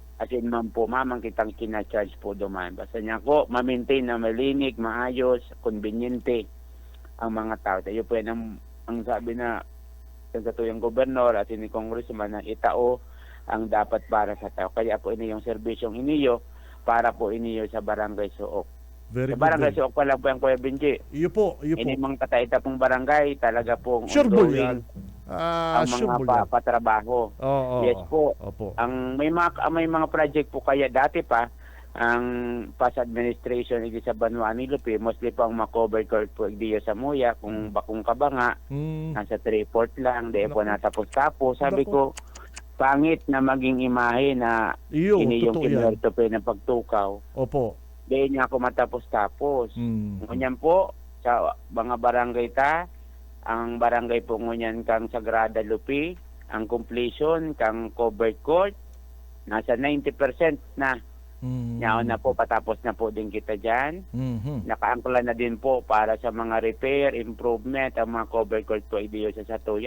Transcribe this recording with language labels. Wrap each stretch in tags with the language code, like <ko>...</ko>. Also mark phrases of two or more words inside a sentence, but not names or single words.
<bik>As in, ma'am po, mamang kitang kina-charge po duman. Basta niya ko, ma-maintain na malinig, maayos, konbinyente ang mga tao. Tayo po yan ang sabi na sa tuyang gobernador at ni congressman na itao ang dapat para sa tao. Kaya po ini yung serbisyong iniyo para po iniyo sa barangay Suok.</bik> <en>Very</en> <bik>Sa barangay</bik> <en>good.</en> <bik>Suok pa lang po yung Kuya Benji. Iyo po. Ini mga kataita pong barangay talaga pong Sure po ongoing yan. ang Sure mga po yan. patrabaho. Oo. Yes po. Opo. Ang may mga project po kaya dati pa ang</bik> <en>past administration</en> <bik>hindi sa Banwa ni Lupi, mostly po ang ma-</bik> <en>cover court</en> <bik>po hindi sa Muya kung bakong kabanga nasa 3/4 lang, di po natapos-tapos. Sabi Naku. ko, pangit na maging imahe na Iyo, ini yung totoo yan. kinuwerto pa ng pagtukaw. Opo. Di niya ako matapos-tapos. Mm. Ngunyan po, sa mga barangay ang barangay po ngunyan kang Sagrada Lupi, ang completion kang</bik> <en>covered court,</en> <bik>nasa 90% na.</bik> <tl>Ngayon na po, patapos na po din kita dyan.</tl> <bik>Nakaangkla na din po para sa mga repair, improvement, ang mga</bik> <en>covered court</en> <bik>po idiyo sa Satuya.</bik>